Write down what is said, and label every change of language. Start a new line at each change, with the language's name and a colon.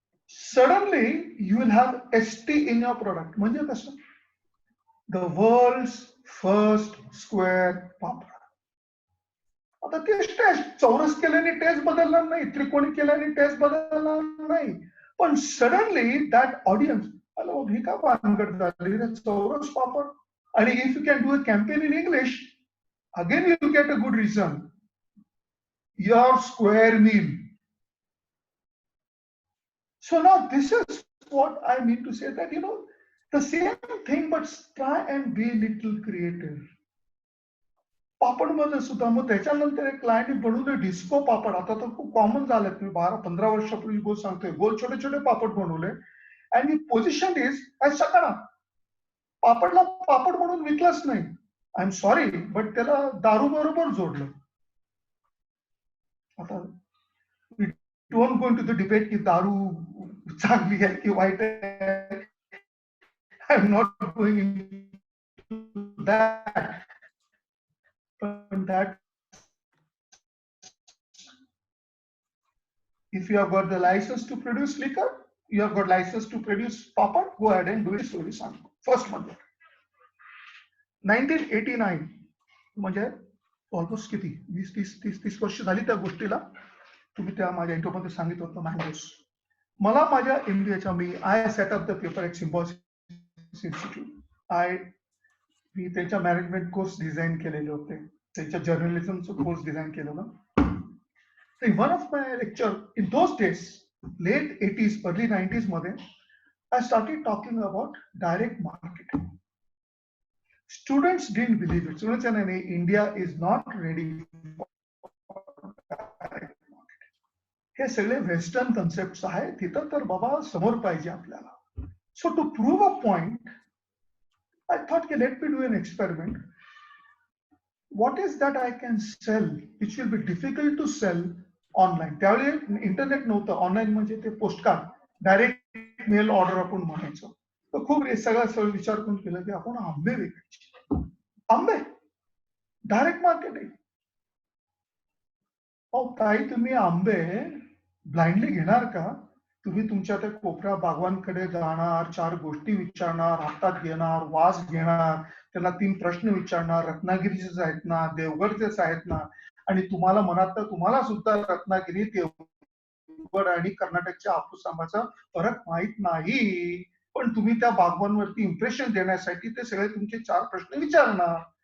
English: Suddenly you will have ST in your product.
Marathi: म्हणजे कसं?
English: The world first square papad.
Marathi: आता तेच टेस्ट, चौरस केल्याने टेस्ट बदलणार नाही, त्रिकोणी केल्याने टेस्ट बदलणार नाही, पण
English: suddenly that audience, hello
Marathi: ही का भानगड झाली रे चौरस पापड.
English: आणि if you can do a campaign in English, again you will get a good reason, your square meal. So now this is what I mean to say, that the same thing, but try and be little creative.
Marathi: पापड मध्ये सुद्धा मग त्याच्यानंतर एक client बनवले disco पापड. आता तर खूप common झालं, मी 12-15 वर्षापूर्वी गोष्ट सांगतोय, गोल छोटे छोटे पापड बनवले आणि पोझिशन इज काय सकाळ पापडला पापड म्हणून विकलाच नाही.
English: I am sorry, but
Marathi: त्याला दारू बरोबर जोडलं. आता
English: don't go into the debate
Marathi: की दारू चांगली आहे की वाईट आहे.
English: I'm not going into that. But that if you have got the license to produce liquor, you have got license to produce papad, go ahead and do it. Story
Marathi: सांग.
English: First month.
Marathi: 1989 म्हणजे almost किती 20-30 वर्ष झाली त्या गोष्टीला. तुम्ही त्या माझ्या इंटरव्ह्यूमध्ये सांगितलं होतं मँगोस. मला माझ्या MBAच्या
English: I set up the paper at Symbiosis Institute.
Marathi: मी त्यांच्या मॅनेजमेंट कोर्स डिझाईन केलेले होते, त्यांच्या जर्नलिझमचं कोर्स डिझाईन केलेलं.
English: In one of my lecture in those days, late 80s, early 90s
Marathi: मध्ये,
English: I started talking about direct marketing. Students didn't believe it. Students said, India is not ready for direct marketing.
Marathi: हे सगळे western concept आहे, तिथं तर बाबा समोर पाहिजे आपल्याला.
English: So to prove a point, I thought, let me do an experiment. What is that I can sell which will be difficult to sell online?
Marathi: त्यावेळी इंटरनेट नव्हतं, ऑनलाईन म्हणजे ते पोस्टकार्ड, डायरेक्ट मेल ऑर्डर आपण म्हणायचो. तर खूप सगळं विचार करून केलं की आपण आंबे विकायचे. आंबे डायरेक्ट मार्केटिंग. ताई तुम्ही आंबे ब्लाइंडली घेणार का? तुम्ही तुमच्या त्या कोपऱ्या बागवानकडे जाणार, 4 गोष्टी विचारणार, हातात घेणार, वास घेणार, त्याला 3 प्रश्न विचारणार, रत्नागिरीचेच आहेत ना, देवगडचेच आहेत ना, आणि तुम्हाला मनात तर तुम्हाला सुद्धा रत्नागिरी, देवगड आणि कर्नाटकच्या हापूस आंब्याचा फरक माहित नाही, पण तुम्ही त्या बागवानवरती इम्प्रेशन देण्यासाठी ते सगळे तुमचे 4 प्रश्न विचारणार.